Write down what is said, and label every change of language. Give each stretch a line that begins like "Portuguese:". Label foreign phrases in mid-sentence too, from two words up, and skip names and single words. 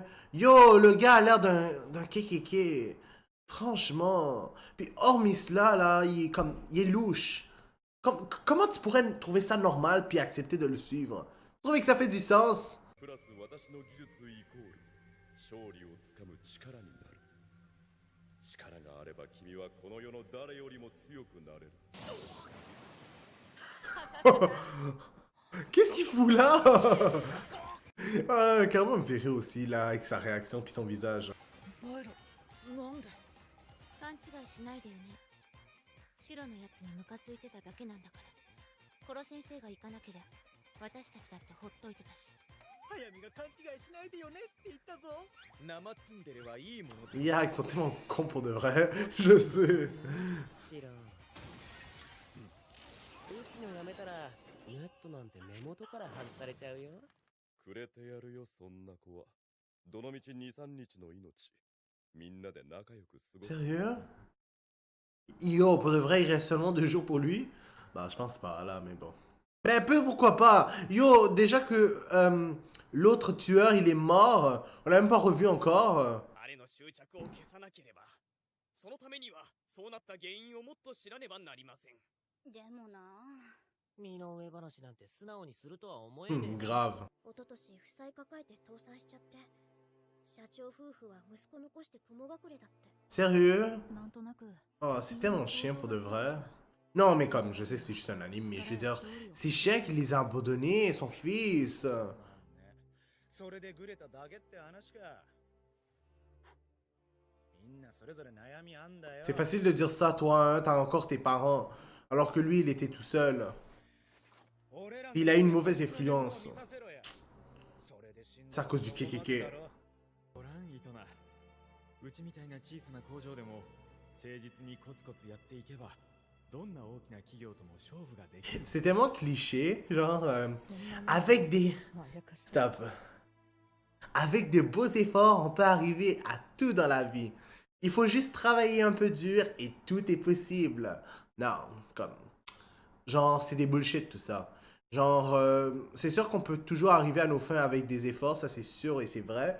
French: Yo, le gars a l'air d'un kékéké. Franchement. Puis hormis cela, là, il est louche. Comment tu pourrais trouver ça normal puis accepter de le suivre? Trouver que ça fait du sens?
Japanese: プラス私の技術イコール勝利をつかむ力になる。力があれば君はこの世の誰よりも強くなれる。
French: Qu'est-ce qu'il fout là? Carrément me fait rire aussi là avec sa réaction puis son visage.
Japanese: バイロなんで勘違いしないでよね。白のやつにムカついてただけなんだから。コロ先生が行かなければ私たちだってほっといてたし。早見が勘違いしないでよねって言ったぞ。生ツンデレはいいものだ。
French: Yeah, ils sont tellement cons pour de vrai. Je sais.
Japanese: シロン、打つのやめたらネットなんて根元から外されちゃうよ。くれてやるよ、そんな子は。どのみち2、3日の命。みんなで仲良く過ごす。
French: Sérieux? Yo, pour de vrai, il reste seulement 2 jours pour lui? Bah, je pense pas là, mais bon. Mais peu, pourquoi pas? Yo, déjà que l'autre tueur, il est mort. On l'a même pas revu encore.
Japanese: あれの執着を消さなければ、そのためにはそうなった原因をもっと知らねばなりません。でもな、身の上話なんて素直にするとは思えねえ。
French: Grave.
Japanese: 一昨年負債抱えて倒産しちゃって、社長夫婦は息子残して雲隠れだって。
French: Sérieux?
Japanese: なんとなく。
French: Oh, c'est tellement chiant pour de vrai. Non, mais comme, je sais que c'est juste un anime, mais je veux dire, c'est chiant qu'il les a abandonnés, son fils.
Japanese: それでグレただけって話か。みんなそれぞれ悩みあんだよ。
French: C'est facile de dire ça, toi, hein, t'as encore tes parents. Alors que lui, il était tout seul. Il a une mauvaise influence. C'est à cause du KKK.
Japanese: おらん、イトナ。うちみたいな小さな工場でも誠実にコツコツやっていけば、どんな大きな企業とも勝負ができる。
French: C'est tellement cliché, genre, avec des... Stop. Avec de beaux efforts, on peut arriver à tout dans la vie. Il faut juste travailler un peu dur et tout est possible. Non, comme... Genre, c'est des bullshit tout ça. Genre, c'est sûr qu'on peut toujours arriver à nos fins avec des efforts, ça c'est sûr et c'est vrai.